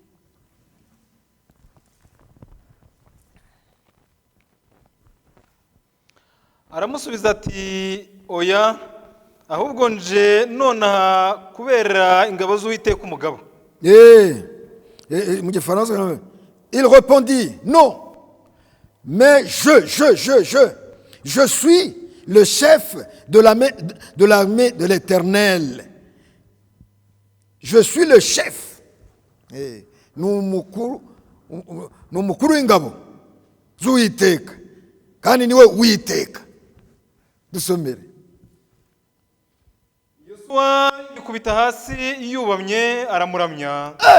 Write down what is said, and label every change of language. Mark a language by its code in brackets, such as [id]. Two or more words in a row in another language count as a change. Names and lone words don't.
[rw] Aramusubiza ati oya, ahubwo nje nonaha kubera ingabo z'Uwiteka umugabo. Mu gifaransa, [fr] il répondit non, mais je suis le chef de l'armée de l'Éternel. Je suis le chef. [rw] Numukuru w'ingabo z'Uwiteka, kandi niwe Uwiteka. Dusomere. Yosuwa yikubita hasi yubamye aramuramya.